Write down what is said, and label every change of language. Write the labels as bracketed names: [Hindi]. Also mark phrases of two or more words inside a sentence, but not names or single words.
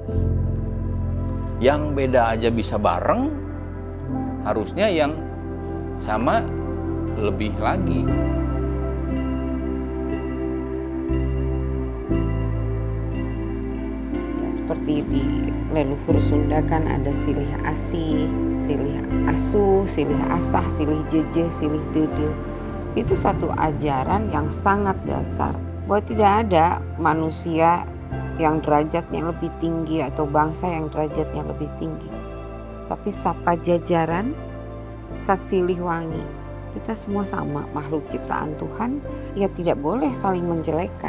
[Indonesian] Yang beda aja bisa bareng, harusnya yang sama lebih lagi. Seperti di leluhur Sunda kan ada [Sundanese] silih asih, silih asuh, silih asah, silih jejeh, silih dede. [Indonesian] Itu satu ajaran yang sangat dasar bahwa tidak ada manusia yang derajatnya lebih tinggi atau bangsa yang derajatnya lebih tinggi. [Sundanese] Tapi sapa jajaran, sasilih wangi. [Indonesian] Kita semua sama, makhluk ciptaan Tuhan, ya tidak boleh saling menjelekkan.